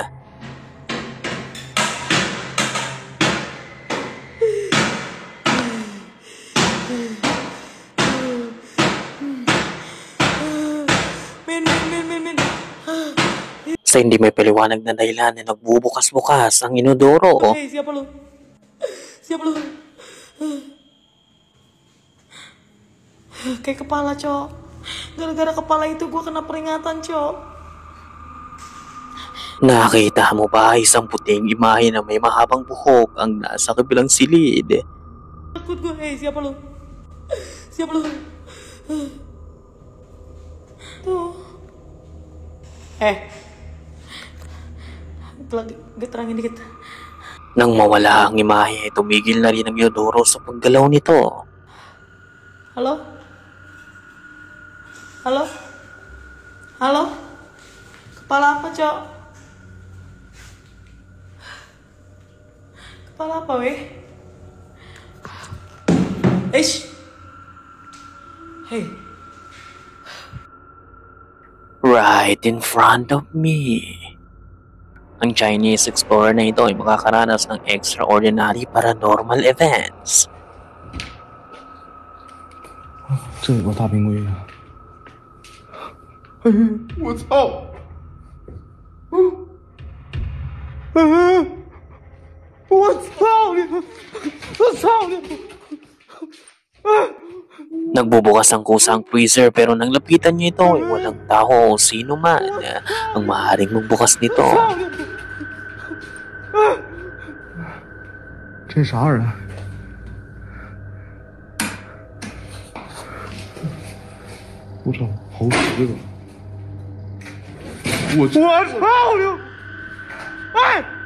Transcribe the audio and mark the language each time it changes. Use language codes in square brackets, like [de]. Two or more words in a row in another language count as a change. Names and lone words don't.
[tl] Sa hindi may paliwanag na dahilan na nagbubukas-bukas ang inodoro. [id] Hey, siapa lu? Siapa lu? Kayak kepala, Cok. Gara-gara kepala itu gue kena peringatan, Cok. [tl] Nakita mo ba isang puting imahe na may mahabang buhok ang nasa kabilang silid? [id] Takut gue. Hey, siapa lu? Siapa lu? Tuh. Lagi terangin dikit. [tl] Nang mawala ang imahe, tumigil na rin ang inodoro sa paggalaw nito. [id] Halo? Halo? Halo? Kepala apa, Cok? Kepala apa, weh? Eish! Hey. [en] Right in front of me. [tl] Ang [en] Chinese explorer [tl] na ito ay makakaranas ng [en] extraordinary paranormal events. [zh] 这有个大冰柜啊！我操！我操你！我操你！ [tl] Nagbubukas ang kusang freezer pero nang lapitan niya ito ay walang tao o sino man ang maaaring magbukas nito. [zh] 这是啥人？我操，好使的！我操你！哎！